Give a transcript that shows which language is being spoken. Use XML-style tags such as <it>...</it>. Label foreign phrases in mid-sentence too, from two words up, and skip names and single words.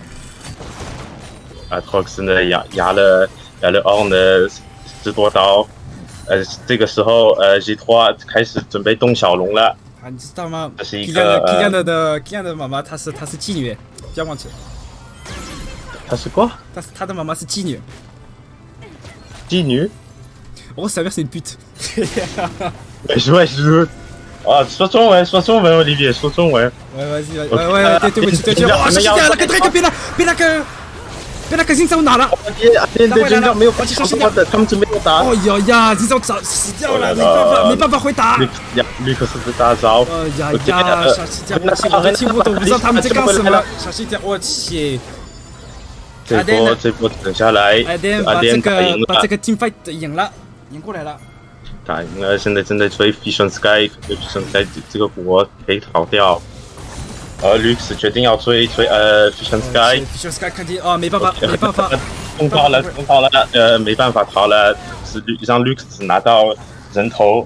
<zh>Aatrox 呢压了 Ornn 的10多刀，这个时候G3 开始准备动小龙了。啊，你知道吗？这是一个 Kylian 的妈妈，她是妓女，不要忘记。她是quoi？她的妈妈是妓女。妓女</zh> <fr>Oh, sa mère c'est une pute.</fr> <zh>wesh 啊，说中文，Olivier，说中文。</zh> <fr>Ouais, vas-y, ouais,</fr> <zh>对不起。哇，小心点，那个别那个金手拿了。对，没有关系，他们准备要打。哦呀，金手死掉了，没办法回答。绿克斯的大招。呀，小心点，我都听不懂，不知道他们在干什么。小心点，我去。这波等下来，把这个</zh> <en>team fight</en> <zh>赢过来了。打赢了，现在正在追 Vision Sky，Vision Sky 这个国可以逃掉。Lux 决定要追 Vision Sky。Vision Sky 看见没办法，碰到了，没办法逃了，是让 Lux 拿到人头。</zh>